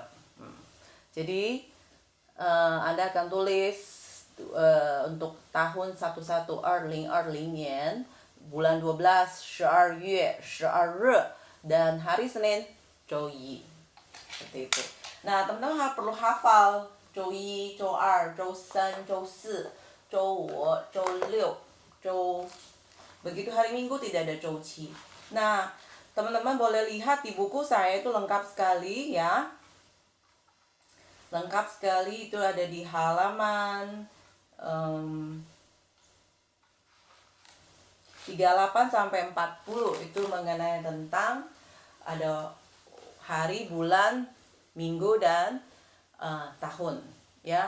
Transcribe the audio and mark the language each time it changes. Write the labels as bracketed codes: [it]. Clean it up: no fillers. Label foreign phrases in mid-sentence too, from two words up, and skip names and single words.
[id] Jadi, Anda akan tulis untuk tahun 11 nian, bulan 12 12 [zh] 月 12 日, [id] dan hari Senin 周一. Seperti itu. Nah, teman-teman perlu hafal [zh] 周一、周二、周三、周四、周五、周六、 [id] begitu hari Minggu tidak ada 周七. Nah, teman-teman boleh lihat di buku saya itu lengkap sekali ya. Lengkap sekali, itu ada di halaman 38 sampai 40 itu mengenai tentang ada hari, bulan, minggu, dan tahun ya.